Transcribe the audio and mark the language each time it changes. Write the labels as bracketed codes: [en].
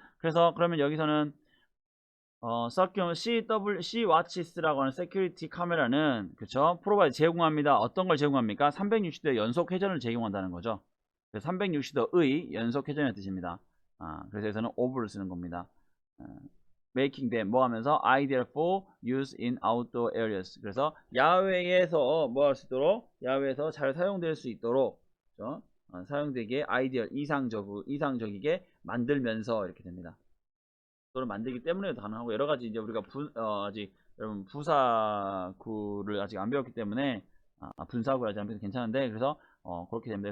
[ko] 그래서 그러면 여기서는 C watches라고 하는 세큐리티 카메라는 그쵸? 프로바이드 제공합니다. 어떤 걸 제공합니까? 360도 연속 회전을 제공한다는 거죠. 360도의 연속 회전의 뜻입니다. 그래서 여기서는 of를 쓰는 겁니다. [en] making them [ko] 뭐 하면서 [en] ideal for use in outdoor areas. [ko] 그래서 야외에서 뭐 할 수 있도록 야외에서 잘 사용될 수 있도록 그렇죠? 사용되기에 ideal 이상적이게 만들면서 이렇게 됩니다. 또는 만들기 때문에도 가능하고 여러 가지 이제 우리가 아직 여러분 부사구를 아직 안 배웠기 때문에 분사구를 아직 안 배워서 괜찮은데 그래서 그렇게 됩니다.